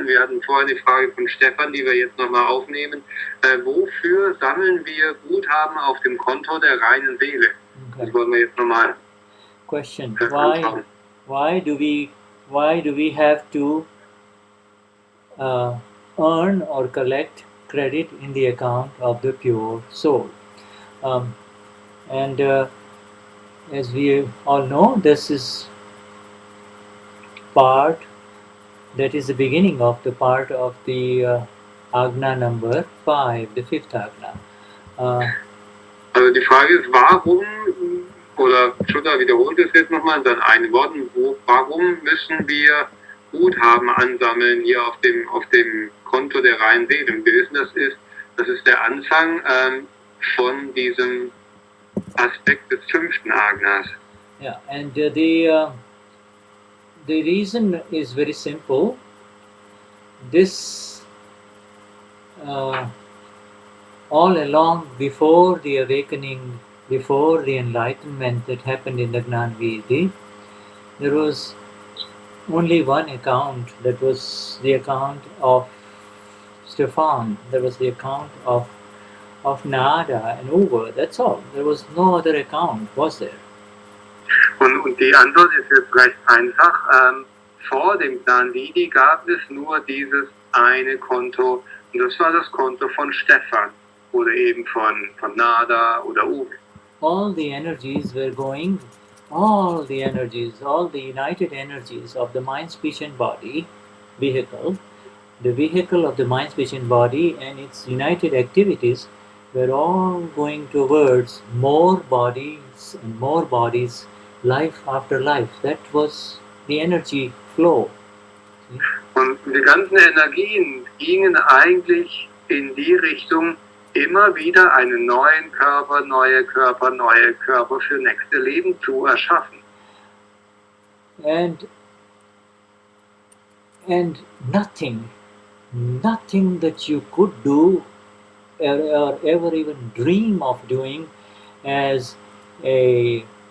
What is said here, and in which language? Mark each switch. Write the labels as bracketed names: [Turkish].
[German] Wir hatten vorher die Frage von Stefan, die wir jetzt nochmal aufnehmen. Wofür sammeln wir Guthaben auf dem Konto der reinen Seele? Okay. Das wollen wir jetzt nochmal. [English] Question: Why do we have to earn or collect credit in the account of the pure soul? And as we all know, this is that is the beginning of the part of the Agna number 5, the 5th Agna. [German] Also die Frage ist, warum, oder Shuddha wiederholt es jetzt nochmal in seinen eigenen Worten, warum müssen wir Guthaben ansammeln hier auf dem Konto der reinen Seele? Wir wissen, das ist der Anfang von diesem Aspekt des 5. Agnas. [English] Yeah, and the reason is very simple. This all along, before the awakening, before the enlightenment that happened in the Gnani, there was only one account. That was the account of Stefan. There was the account of Nada and Uber. That's all. There was no other account, was there? [German] Und die Antwort ist jetzt recht einfach. Vor dem Gnani gab es nur dieses eine Konto, und das war das Konto von Stefan oder eben von Nada oder Uwe. [English] All the energies were going, all the united energies of the mind, speech and body vehicle, the vehicle of the mind, speech and body and its united activities were all going towards more bodies and more bodies, life after life. That was the energy flow. [German] Und die ganzen Energien gingen eigentlich in die Richtung, immer wieder einen neuen Körper, neue Körper für nächste Leben zu erschaffen. [English] And nothing that you could do or ever even dream of doing as a